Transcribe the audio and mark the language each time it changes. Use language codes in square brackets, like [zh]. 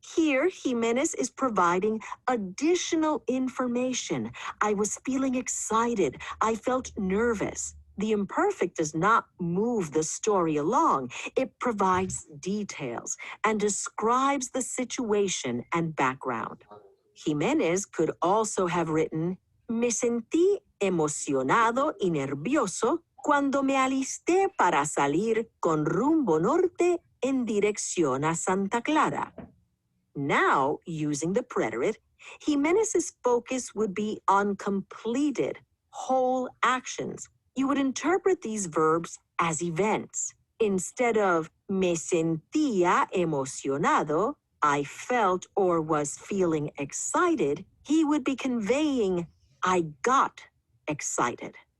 [en] Here, Jimenez is providing additional information. I was feeling excited. I felt nervous. The imperfect does not move the story along. It provides details and describes the situation and background. Jimenez could also have written, [es] "Me sentí emocionado y nervioso cuando me alisté para salir con rumbo norte en dirección a Santa Clara." [en] Now, using the preterite, Jimenez's focus would be on completed, whole actions. You would interpret these verbs as events. Instead of [es] "me sentía emocionado," [en] I felt or was feeling excited, he would be conveying, I got excited.